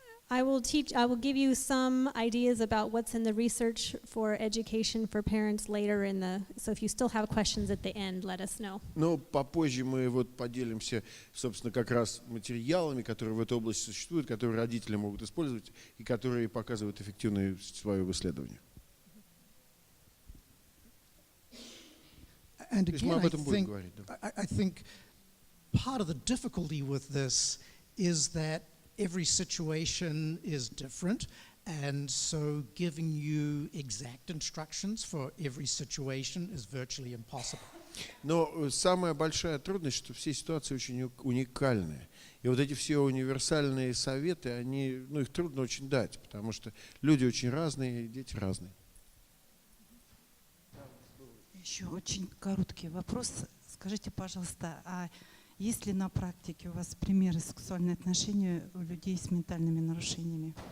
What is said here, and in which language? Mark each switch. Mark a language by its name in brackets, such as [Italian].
[English] I will give you some ideas about what's in the research for education for parents later so if you still have questions at the end, let us know. [Russian] Но попозже мы вот поделимся, собственно, как раз материалами, которые в этой области существуют, которые родители могут использовать и которые показывают эффективное свое исследование. [English] And again, I think part of the difficulty with this is that every situation is different, and so giving you exact instructions for every situation is virtually impossible. [Russian] Но самая большая трудность, что все ситуации очень уникальные. И вот эти все универсальные советы, их трудно очень дать, потому что люди очень разные, и дети разные. Еще очень короткий вопрос. Скажите, пожалуйста, а есть ли на практике у вас примеры сексуальных отношений у людей с ментальными нарушениями?